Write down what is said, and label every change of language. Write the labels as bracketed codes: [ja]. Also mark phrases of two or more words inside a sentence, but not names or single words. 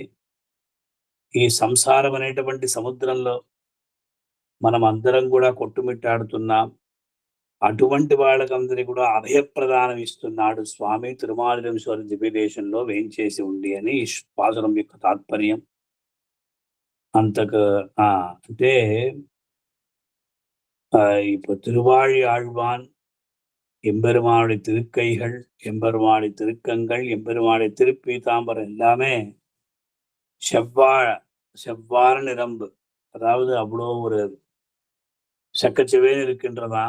[te] ఈ సంసారం అనేటువంటి సముద్రంలో మనం అందరం కూడా కొట్టుమిట్టాడుతున్నాం. అటువంటి వాళ్ళకందరి కూడా అభయప్రదానం ఇస్తున్నాడు స్వామి తిరుమాలిరేశ్వర దివ్యదేశంలో వేంచేసి ఉంది అని పాసురం యొక్క తాత్పర్యం. [ta] అంటే இப்போ திருவாழி ஆழ்வான் எம்பெருமானுடைய திருக்கைகள், எம்பெருமானுடைய திருக்கங்கள், எம்பெருமானுடைய திருப்பீதாம்பரம் எல்லாமே செவ்வார நிரம்பு, அதாவது அவ்வளோ ஒரு சக்கச்சவேன்னு இருக்கின்றதாம்.